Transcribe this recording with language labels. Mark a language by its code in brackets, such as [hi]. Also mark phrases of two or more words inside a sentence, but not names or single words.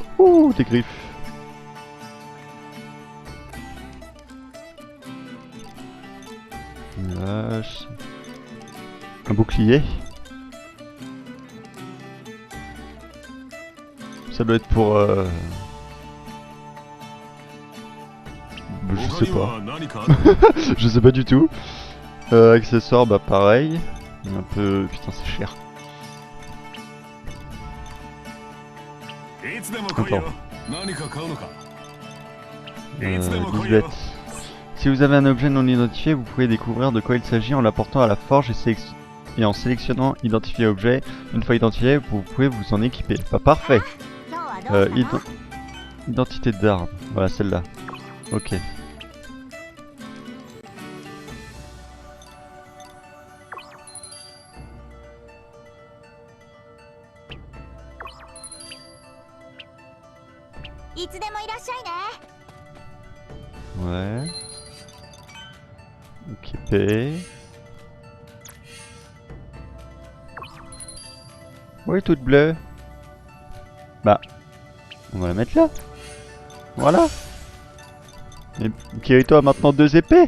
[fr] Ouh, des griffes. Une hache. Un bouclier. Ça doit être pour... Je sais [ja] 他に [fr] pas. [ja] は何かある [fr] Je sais pas du tout. Accessoires, bah pareil. Un peu... Putain, c'est cher. [ja] いつでも来いよ。何か買うのか。いつでも来い Lisbeth. よ。 [fr] Si vous avez un objet non identifié, vous pouvez découvrir de quoi il s'agit en l'apportant à la forge et en sélectionnant identifier objet. Une fois identifié, vous pouvez vous en équiper. Bah parfait. [ja] 今日はどうしたの？ [fr] Identité d'arme. Voilà celle-là. Ok. [ja] « いつでもいらっしゃいね。 [fr] Ouais. Équipé. Oui, toute bleue. Bah, on va la mettre là. Voilà. Et Kirito a maintenant 2 épées.